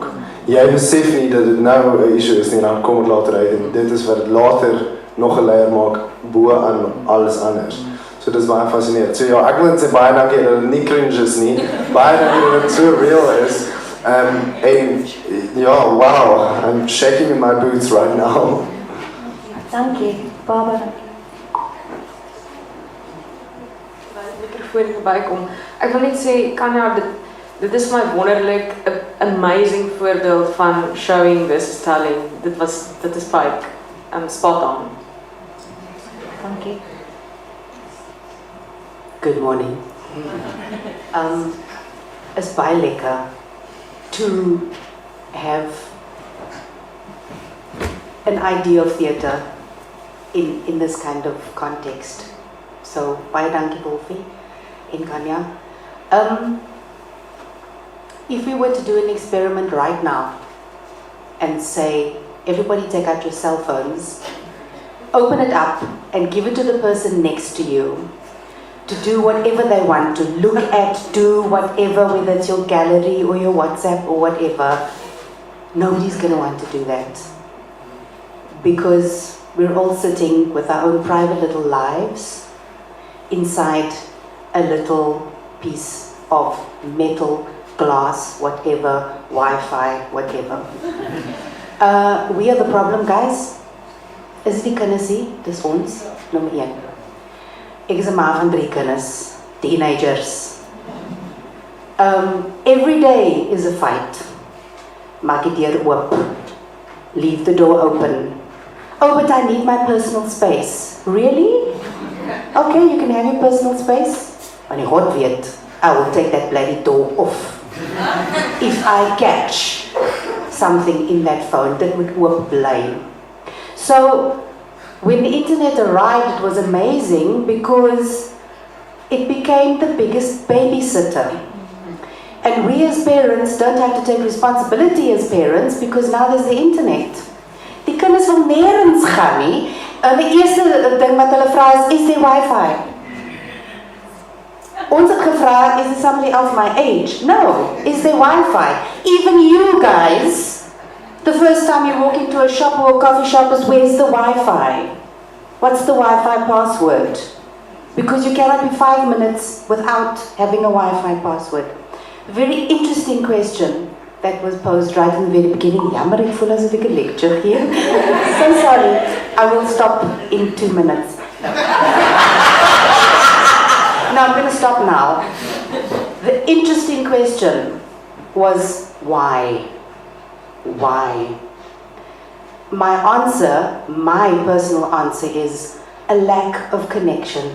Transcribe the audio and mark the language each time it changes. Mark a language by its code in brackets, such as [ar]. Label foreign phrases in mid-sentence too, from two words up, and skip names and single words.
[af] Jy besef nie dat dit nou 'n issue is nie, dan kom dit later uit en dit is wat dit later nog 'n layer maak bo aan alles anders. So dit is baie fascinerend. So ja, ek wil net sê baie dankie dat dit nie cringe is nie. Baie dankie dat dit so real is. En ja, [en] wow, I'm shaking in my boots right now. [af] Dankie, Barbara. Mikrofoon verbykom. Ek wil net sê, Kanya, dit is my wonderlik, amazing voorbeeld van [en] showing versus telling. [af] Dit is Pike, spot on. Dankie. [en] Good morning. It's [af] baie lekker [en] to have an idea of theatre in this kind of context. So, [af] baie dankie Wolfie en Kanya. [en] If we were to do an experiment right now and say, everybody take out your cell phones, open it up and give it to the person next to you to do whatever they want, to look at, do whatever, whether it's your gallery or your WhatsApp or whatever, nobody's going to want to do that. Because we're all sitting with our own private little lives inside a little piece of metal, glass, whatever, Wi-Fi, whatever. We are the problem, guys. [af] Is die kinders hier? Dis ons, nommer 1. Ek is 'n ma van 3 kinders, teenagers. [en] Every day is a fight. [af] Maak die deur oop. [en] Leave the door open. Oh, but I need my personal space. Really? Okay, you can have your personal space. [af] And die God weet, [en] I will take that bloody door off. If I catch something in that phone that would [af] oop bly. [en] So, when the internet arrived, it was amazing because it became the biggest babysitter. And we as parents don't have to take responsibility as parents because now there's the internet. [af] Die kinders wil nergens gaan nie. Die eerste ding wat hulle vra [en] is there Wi-Fi? [af] Ons het gevra, [en] is there somebody else my age? No. Is there Wi-Fi? Even you guys, the first time you walk into a shop or a coffee shop is, where's the Wi-Fi? What's the Wi-Fi password? Because you cannot be 5 minutes without having a Wi-Fi password. A very interesting question that was posed right in the very beginning. [af] Jammer, ek voel asof ek 'n lecture gee. [en] So sorry. I will stop in 2 minutes. No, I'm going to stop now. The interesting question was why? Why? My answer, my personal answer is a lack of connection.